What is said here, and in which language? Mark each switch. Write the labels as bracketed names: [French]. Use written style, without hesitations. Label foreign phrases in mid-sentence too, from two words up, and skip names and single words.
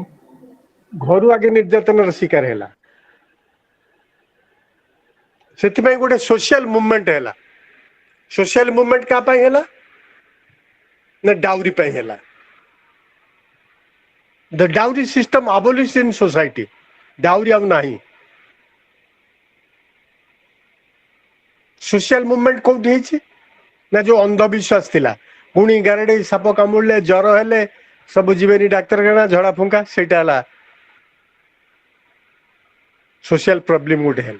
[Odia] ଘରୁ ଆଗେ ନିର୍ଯାତନାର ଶିକାର ହେଲା. ସେଥିପାଇଁ ଗୋଟେ [English] social movement [Odia] ହେଲା. [English] social movement [Odia] କାହା ପାଇଁ ହେଲା? ନା ଡାଉରି ପାଇଁ ହେଲା. [English] the dowry system abolished in society. [Odia] ଡାଉରି ଆଉ ନାହିଁ. [English] social movement [Odia] କୋଉଠି ହେଇଛି? ନା ଯୋଉ ଅନ୍ଧବିଶ୍ୱାସ ଥିଲା, ଗୁଣି ଗାରେଡି ସାପ କାମୁଡ଼ିଲେ, ଜ୍ୱର ହେଲେ ସବୁ ଯିବେନି ଡାକ୍ତରଖାନା, ଝଡା ଫୁଙ୍କା, ସେଇଟା ହେଲା [English] social problem [Odia] ଗୋଟେ ହେଲା.